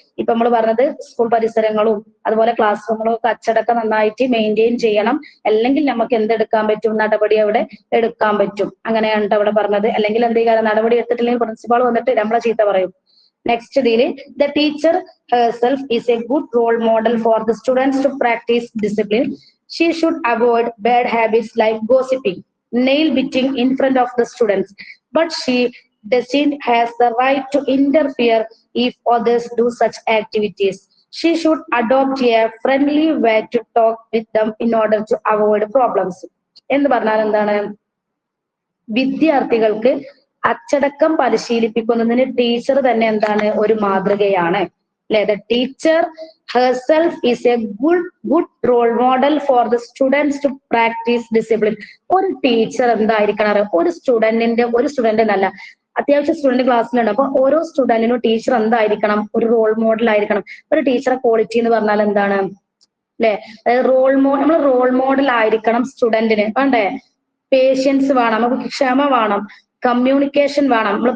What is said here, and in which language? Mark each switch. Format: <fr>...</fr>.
<ml>ഇപ്പൊ നമ്മൾ പറഞ്ഞത് സ്കൂൾ പരിസരങ്ങളും അതുപോലെ ക്ലാസ് റൂമുകളും ഒക്കെ അച്ചടക്കം നന്നായിട്ട് മെയിൻറ്റെയിൻ ചെയ്യണം, അല്ലെങ്കിൽ നമുക്ക് എന്തെടുക്കാൻ പറ്റും, നടപടി അവിടെ എടുക്കാൻ പറ്റും. അങ്ങനെയാണ് അവിടെ പറഞ്ഞത്. അല്ലെങ്കിൽ എന്ത് ചെയ്യാൻ, നടപടി എടുത്തിട്ടില്ലെങ്കിൽ പ്രിൻസിപ്പാൾ വന്നിട്ട് നമ്മളെ ചീത്ത പറയും. നെക്സ്റ്റ് ഇതില്</ml> <en>The teacher herself is a good role model for the students to practice discipline. She should avoid bad habits like gossiping, nail biting in front of the students, but she doesn't has the right to interfere if others do such activities. She should adopt a friendly way to talk with them in order to avoid problems.</en> <ml>എന്ന് പറഞ്ഞാൽ എന്താണ്, വിദ്യാർത്ഥികൾക്ക് അച്ചടക്കം പരിശീലിപ്പിക്കുന്നതിന് teacher തന്നെ എന്താണ്, ഒരു മാതൃകയാണ് അല്ലെ.</ml> <en>The teacher herself is a good role model for the students to practice discipline.</en> <ml>ഒരു ടീച്ചർ എന്തായിരിക്കണം, ഒരു സ്റ്റുഡന്റ് എന്നല്ല, അത്യാവശ്യം സ്റ്റുഡന്റ് ക്ലാസ്സിലുണ്ട്. അപ്പൊ ഓരോ സ്റ്റുഡന്റിനും ടീച്ചർ എന്തായിരിക്കണം, ഒരു റോൾ മോഡൽ ആയിരിക്കണം. ഒരു ടീച്ചറെ ക്വാളിറ്റി എന്ന് പറഞ്ഞാൽ എന്താണ് അല്ലെ, അതായത് നമ്മൾ റോൾ മോഡൽ ആയിരിക്കണം സ്റ്റുഡന്റിന്. വേണ്ടേ, പേഷ്യൻസ് വേണം, നമുക്ക് ക്ഷമ വേണം, കമ്മ്യൂണിക്കേഷൻ വേണം.</ml>